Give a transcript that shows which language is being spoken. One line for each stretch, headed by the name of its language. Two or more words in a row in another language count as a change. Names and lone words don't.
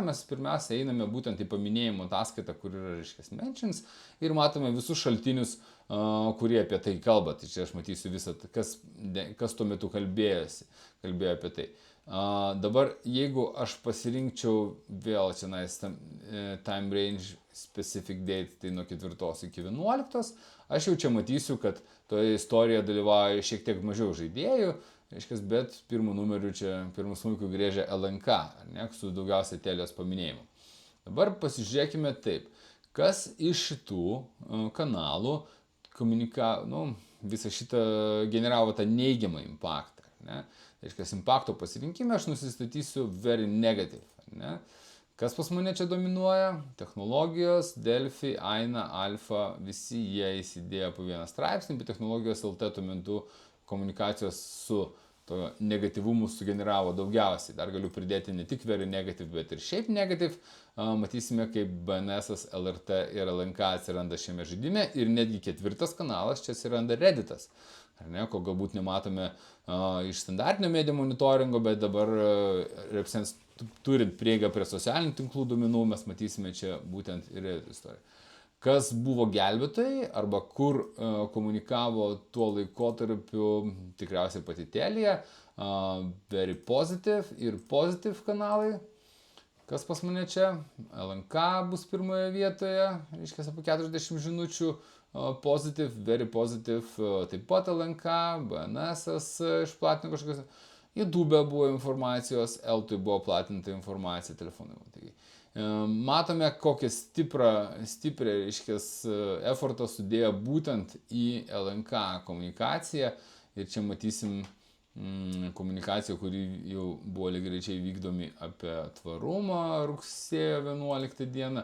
Lithuanian: Mes pirmiausia einame būtent į paminėjimo ataskaitą, kur yra, reiškia, mentions, ir matome visus šaltinius, kurie apie tai kalba. Tai čia aš matysiu visą, kas tuo metu kalbėjosi. kalbėjo apie tai. Dabar, jeigu aš pasirinkčiau vėl
English: time range specific date,
Lithuanian: tai nuo 4 iki 11, aš jau čia matysiu, kad toje istorijoje dalyvauja šiek tiek mažiau žaidėjų, reiškia, bet pirmų numerių čia, pirmų smuikų grėžia LNK, ar ne, su daugiausia Telios paminėjimu. Dabar pasižiūrėkime taip, kas iš šitų kanalų visą šitą generavo tą neigiamą impaktą, ne? Reiškia, impakto pasirinkime aš nusistatysiu
English: very negative,
Lithuanian: ne? Kas pas mane čia dominuoja? Technologijos, Delfi, Aina, Alfa, visi jie įsidėjo po vieną straipsnį, bet technologijos LT tuo metu komunikacijos su to negatyvumu sugeneravo daugiausiai. Dar galiu pridėti ne tik
English: very negative,
Lithuanian: bet ir šiaip negative. Matysime, kaip BNS, LRT ir LNK atsiranda šiame žaidime ir netgi 4 kanalas čia atsiranda Redditas. Ar ne, ko galbūt nematome iš standartinio medijų monitoringo, bet dabar RepSense turint prieigą prie socialinių tinklų duomenų, mes matysime čia būtent ir Reddit istoriją. Kas buvo gelbėtojai arba kur komunikavo tuo laikotarpiu tikriausiai pati Telia,
English: very positive
Lithuanian: ir positive kanalai. Kas pas mane čia? LNK bus pirmoje vietoje, reiškia apie 40 žinučių,
English: positive, very positive,
Lithuanian: taip pat LNK, BNS išplatino kažkokios, YouTube buvo informacijos, LT buvo platinta informacija telefonai. Taigi, matome, kokią stiprią effortą sudėjo būtent į LNK komunikaciją ir čia matysim komunikacija, kuri jau buvo lygiai vykdomi apie tvarumą rugsėjo 11 dieną.